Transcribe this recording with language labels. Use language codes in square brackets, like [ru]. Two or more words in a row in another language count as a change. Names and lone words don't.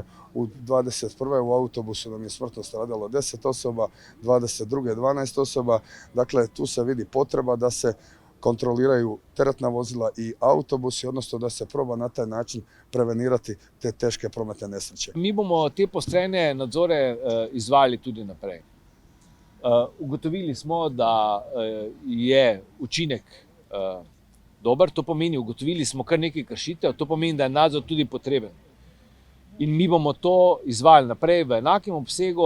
[hr] U 2021. u autobusu nam je smrtno stradalo 10 osoba, 2022. 12 osoba. Dakle, tu se vidi potreba da se kontroliraju teretna vozila i autobusi, odnosno da se proba na taj način prevenirati te teške prometne nesreće. [sl] Mi bomo te poostrene nadzore izvajali tudi naprej. Ugotovili smo, da je učinek dober, to pomeni, ugotovili smo kar nekaj kršitev, to pomeni, da je nadzor tudi potreben. In mi bomo to izvajali naprej v enakem obsegu.